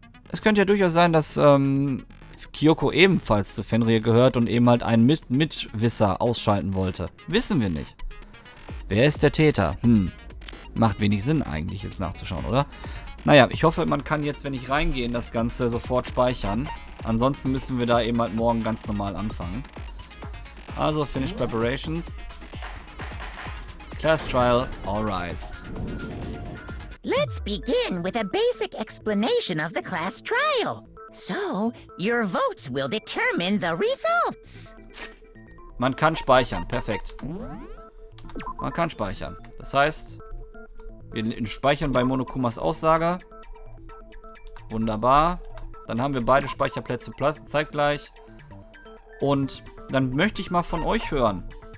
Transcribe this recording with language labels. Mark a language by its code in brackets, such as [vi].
[de] Es könnte ja durchaus sein, dass Kyoko ebenfalls zu Fenrir gehört und eben halt einen Mitwisser ausschalten wollte. Wissen wir nicht. Wer ist der Täter? Macht wenig Sinn eigentlich, jetzt nachzuschauen, oder? Naja, ich hoffe, man kann jetzt, wenn ich reingehe, das Ganze sofort speichern. Ansonsten müssen wir da eben halt morgen ganz normal anfangen. Also, Finish Preparations. [en] Class Trial, all rise. Let's begin with a basic explanation of the class trial. So, your votes will determine the results. [de] Man kann speichern, perfekt. Man kann speichern. Das heißt, wir speichern bei Monokumas Aussage. Wunderbar. Dann haben wir beide Speicherplätze zeitgleich. Und dann möchte ich mal von euch hören.